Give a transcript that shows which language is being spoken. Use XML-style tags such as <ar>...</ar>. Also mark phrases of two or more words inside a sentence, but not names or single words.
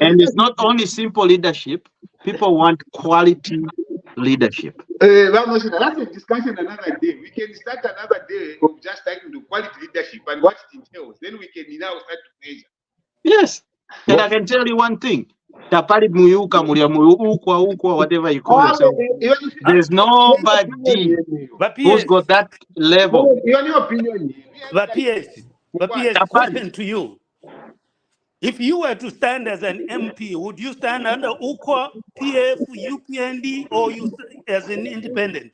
<en>it's not only simple leadership. People want quality leadership. That's a discussion another day. We can start another day of just talking to quality leadership and what it entails. Then we can now start to measure. Yes. And I can tell you one thing.</en> <bem>Tapari muyuka ukwa</bem> <en>whatever you call yourself. There's nobody who's got that level. But PS, question to you. If you were to stand as an MP, would you stand under UQA, PF, UPND, or you as an independent?</en>